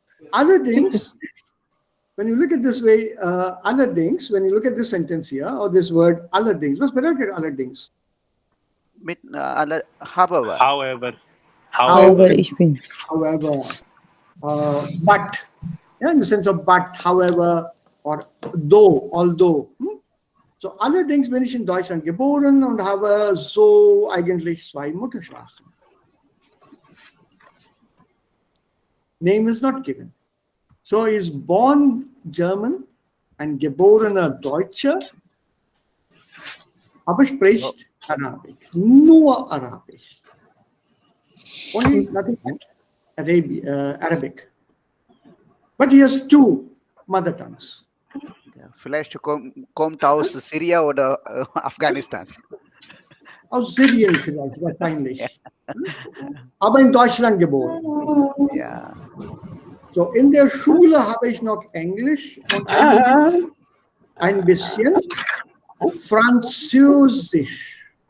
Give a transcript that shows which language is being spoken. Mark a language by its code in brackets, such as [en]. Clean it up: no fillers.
[en] Allerdings, when you look at this way, allerdings, when you look at this sentence here, or this word allerdings, was bedeutet allerdings? Mit however. However, ich bin. However, but, yeah, in the sense of but, however, or though, although. [de] So allerdings bin ich in Deutschland geboren und habe so eigentlich zwei Muttersprachen. [en] Name is not given. So he is born German and [de] geborener Deutscher, aber spricht Arabisch, nur Arabisch. [en] Only nothing but Arabic. But he has two mother tongues. [de] Vielleicht kommt aus Syria oder Afghanistan. Aus Syrien vielleicht, wahrscheinlich. Aber in Deutschland geboren. Ja. So, in der Schule habe ich noch Englisch und ein bisschen Französisch.